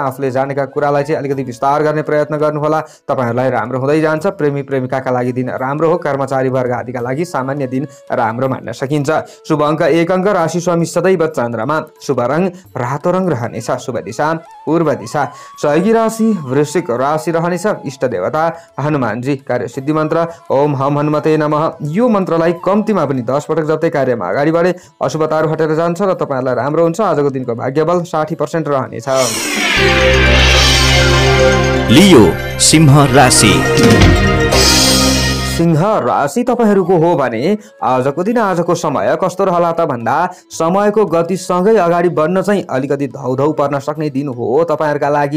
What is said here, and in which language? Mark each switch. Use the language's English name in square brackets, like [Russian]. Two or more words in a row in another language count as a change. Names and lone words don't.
[Nepali] आफूले जानेका कुरालाई अलिकति विस्तार गर्ने प्रयत्न गर्नुहोला। तपाईहरुलाई राम्रो हुँदै जान्छ। प्रेमी प्रेमिकाका लागि दिन राम्रो हो। कर्मचारी वर्ग आदिका लागि सामान्य दिन राम्रो मान्न सकिन्छ। शुभ अंक 1 अंक, राशि स्वामी सदैव चन्द्रमा, शुभ रङ रातो रङ रहनेछ, शुभ दिशा पूर्व दिशा, सहयोगी राशि वृश्चिक राशि रहनेछ। इष्ट देवता हनुमानजी, कार्य सिद्धि मन्त्र [Sanskrit] ओम हम हनुमते नमः। [Nepali] यो मन्त्रलाई कम्तीमा पनि 10 पटक जप्दै कार्यमा अगाडि बढे अशुभताहरू हटेर जान्छ र तपाईहरुलाई राम्रो हुन्छ। आजको दिनको भाग्यबल 60% रहनेछ। लियो सिंह राशि। सिंह राशि तपाईहरूको हो भने आजको दिन आजको समय कस्तो रहला त भन्दा समयको गतिसँगै अगाडि बढ्न चाहिँ अलिकति धौधौ पर्न सक्ने दिन हो तपाईहरुका लागि।